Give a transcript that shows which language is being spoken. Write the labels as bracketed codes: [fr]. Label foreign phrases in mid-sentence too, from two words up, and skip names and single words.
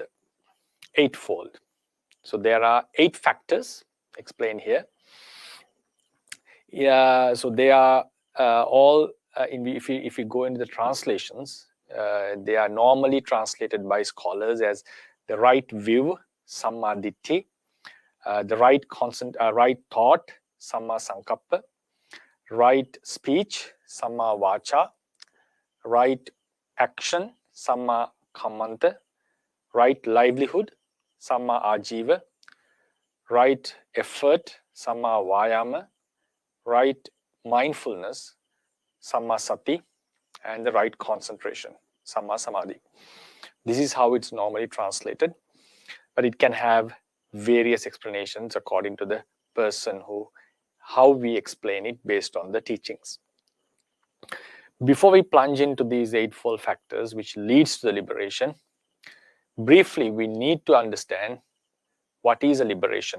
[en] Eightfold. So there are 8 factors explained here. Yeah, so they are all, if you go into the translations, they are normally translated by scholars as the right view, [pi] samma ditti, [en] the right thought, [pi] samma sankappa, [en] right speech, [pi] samma vacha, [en] right action, [pi] samma kammanta, [en] right livelihood, [pi] samma ajiva, [en] right effort, [pi] samma vayama, [en] right mindfulness, [pi] samma sati, [en] and the right concentration, [pi] samma samadhi. [en] This is how it's normally translated, but it can have various explanations according to the person how we explain it based on the teachings. Before we plunge into these eightfold factors which leads to the liberation, briefly we need to understand what is a liberation.